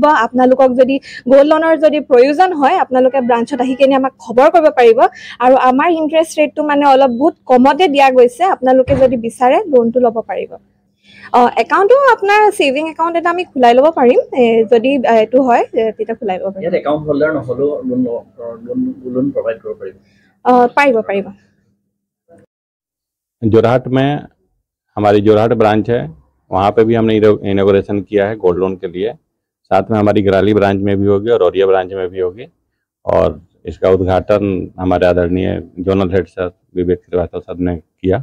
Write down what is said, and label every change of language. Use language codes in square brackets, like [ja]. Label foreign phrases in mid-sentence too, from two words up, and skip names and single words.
[as] আপোনালোকক যদি [en] gold loan [as] যদি প্ৰয়োজন হয় আপোনালোকে ব্ৰাঞ্চত আহি কিনে আমাক খবৰ কৰিব পাৰিব আৰু আমাৰ [en] interest rate [as] অলপ বহুত কমতে দিয়া গৈছে। আপোনালোকে যদি বিচাৰে লোনটো ল'ব পাৰিব। একাউণ্টটো আপোনাৰ [en] saving account [as] এটা আমি খোলাই ল'ব পাৰিম, যদি এইটো হয় তেতিয়া খোলাই ল'ব পাৰিম। [en] account holder [as] নহ'লেও [en] loan provide [as] কৰিব পাৰিব? পাৰিব। [hi] जोरहाट में हमारी जोरहाट ब्रांच है, वहाँ पे भी हमने इनॉग्रेशन किया है [en] gold loan [hi] के लिए। साथ में हमारी गराली ब्रांच में भी होगी और औरिया ब्रांच में भी होगी और इसका उद्घाटन हमारे आदरणीय [en] zonal head [hi] सर विवेक श्रीवास्तव सर ने किया।